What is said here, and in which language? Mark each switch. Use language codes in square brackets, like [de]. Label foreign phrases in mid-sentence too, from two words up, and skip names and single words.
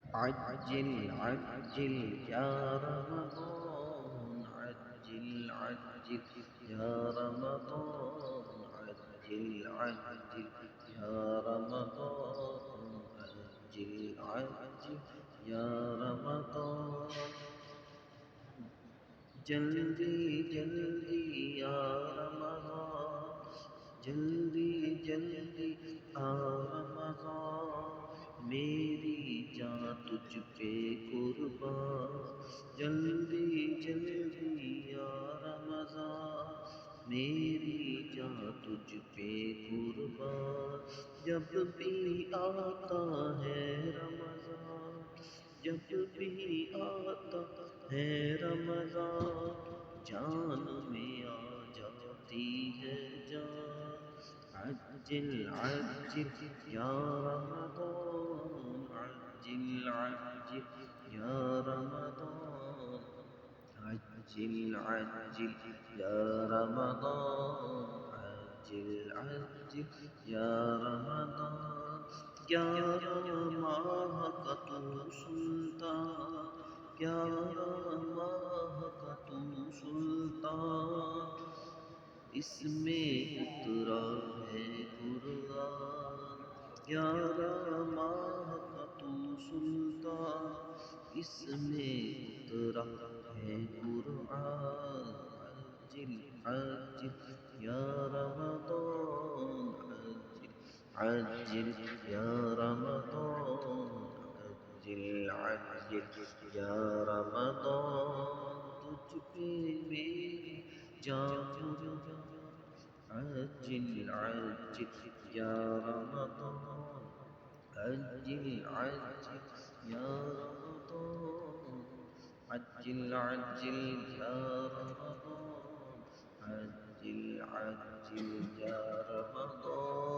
[ar] عجل عجل يا رمضان عجل عجل يا رمضان عجل عجل يا رمضان عجل عجل يا رمضان [ur] جلدی جلدی یا رمضان جلدی جلدی آ رمضان میری جان تجھ پہ قربان جلدی جلدی یا رمضان میری جان تجھ پہ قربان جب بھی آتا ہے رمضان جب بھی آتا ہے رمضان جان میں آ جاتی ہے جان [ar] عجل عجل یا رمضان عجل عجل یا رمضان عجل عجل یا رمضان عجل عجل یا رمضان [ur] گیارہ ماہ کا تو سلطان گیارہ ماہ کا تو سلطان اس میں اترا ہے قرآن گیارہ ماہ کا تو سلطان اس میں اترا ہے قرآن [ar] عجل عجل یا رمضان عجل عجل یا رمضان عجل عجل یا رمضان [ur] تجھ پہ میری جان قربان [ar] عجل عجل یا رمضان عجل عجل یا رمضان عجل عجل یا رمضان عجل عجل یا رمضان